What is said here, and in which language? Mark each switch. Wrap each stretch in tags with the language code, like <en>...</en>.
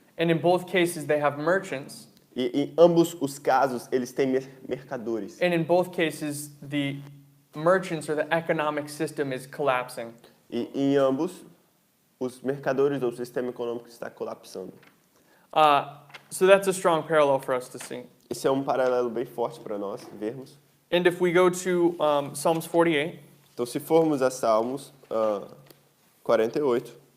<en>And in both cases, they have merchants.</en> <pt>E em ambos os casos, eles têm mercadores.</pt> <en>And in both cases, the merchants or the economic system is collapsing.</en> <pt>E em ambos, os mercadores ou o sistema econômico está colapsando.</pt> <en>So that's a strong parallel for us to see.</en> <pt>Esse é um paralelo bem forte para nós vermos.</pt> <en>And if we go to Psalms 48,</en> <pt>Então, se formos a Salmos 48,</pt>